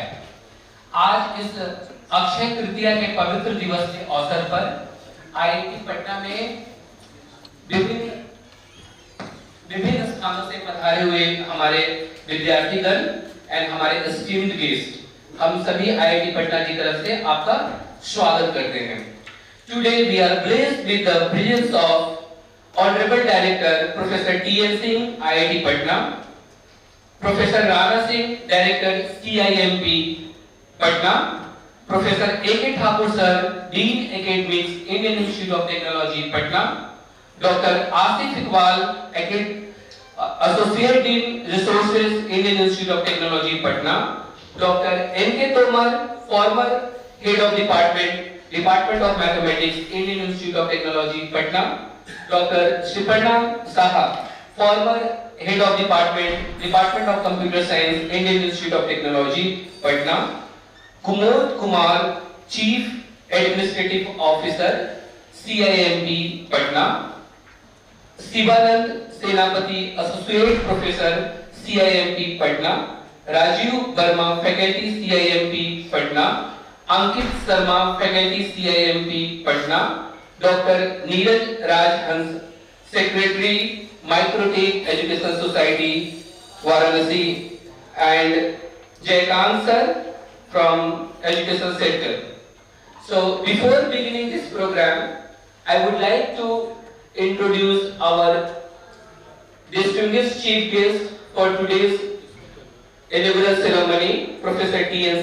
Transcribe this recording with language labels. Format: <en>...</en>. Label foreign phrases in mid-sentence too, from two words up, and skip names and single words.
<hi>आज इस अक्षय तृतीया के पवित्र दिवस के अवसर पर IIT पटना में विभिन्न स्थानों से पधारे हुए हमारे विद्यार्थीगण एंड हमारे</hi> <en>esteemed guest,</en> <hi>हम सभी IIT पटना की तरफ से आपका स्वागत करते हैं।</hi> <en>today we are blessed with the presence of Honorable Director Professor T.N. Singh, IIT Patna, Professor Rana Singh, Director CIMP Patna, Professor A.K. Thakur Sir, Dean Academics, Indian Institute of Technology Patna, Dr. Asif Iqbal, Associate Dean Resources, Indian Institute of Technology Patna, Dr. N.K. Tomar, former Head of Department of Mathematics, Indian Institute of Technology Patna, Dr. Shiparna Saha, former Head of Department of Computer Science, Indian Institute of Technology, Patna. Kumod Kumar, Chief Administrative Officer, CIMP, Patna. Sivanand Senapati, Associate Professor, CIMP, Patna. Rajiv Verma, Faculty, CIMP, Patna. Ankit Sharma, Faculty, CIMP, Patna. Dr. Neeraj Raj Hans, Secretary, Microtech Education Society, Varanasi, and Jaykant Sir from Education Sector. So, before beginning this program, I would like to introduce our distinguished chief guest for today's inaugural ceremony, Professor T.N.</en>